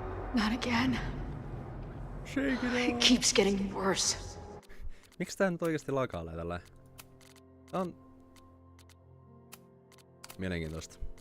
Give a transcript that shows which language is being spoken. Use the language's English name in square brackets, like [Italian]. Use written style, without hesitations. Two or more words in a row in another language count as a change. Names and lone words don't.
[English] Not again. Shake it It off. keeps getting worse. [Finnish] Miksi tää nyt oikeesti lakailee tälleen? Tää on... mielenkiintoista.